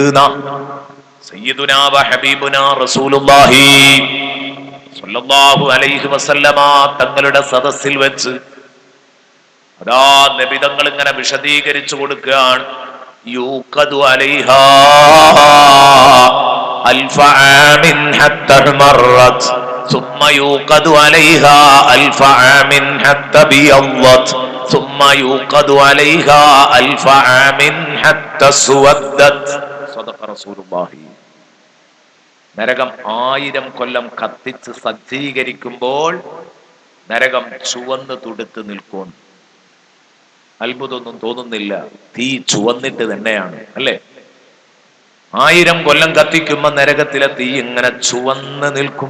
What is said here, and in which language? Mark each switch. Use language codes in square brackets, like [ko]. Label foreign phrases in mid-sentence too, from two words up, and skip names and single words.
[ar] سيدنا وحبيبنا رسول الله صلى الله عليه وسلم [ml] തങ്ങളുടെ സദസ്സിൽ വെച്ച് അതാ നബി തങ്ങൾ ഇങ്ങനെ വിശദീകരിച്ചു കൊടുക്കുകയാണ്. [ar] يوقد عليها ألف عام حتى احمرت ثم يوقد عليها ألف عام حتى بيضت ثم يوقد عليها ألف عام حتى سودت. صدق رسول الله. [ml] നരകം 1000 കൊല്ലം കത്തിച്ച് സജ്ജീകരിക്കുമ്പോൾ നരകം ചുവന്ന് തുടുത്ത് നിൽക്കും. അത്ഭുതമൊന്നും തോന്നുന്നില്ല. തീ ചുവന്നിട്ട് തന്നെയാണ്, അല്ലേ? 1000 കൊല്ലം കത്തിക്കുമ്പോ നരകത്തിലെ തീ ഇങ്ങനെ ചുവന്ന് നിൽക്കും.